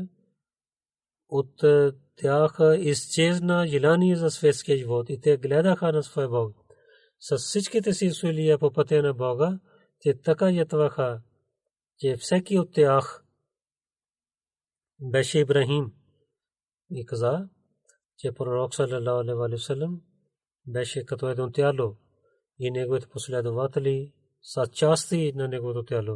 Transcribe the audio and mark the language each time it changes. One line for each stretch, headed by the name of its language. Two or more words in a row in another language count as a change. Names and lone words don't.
Bulgarian: От тях изчезна желание за светския живот и те гледаха на своя Бог. С всичките си усилия по пътя на Бога, те така ятваха, че всеки от тях беше Ибрахим. И каза, че Пророк
Arabic: صلى الله عليه وسلم
Bulgarian: беше като едно тяло и неговите последователи са части на неговото тяло.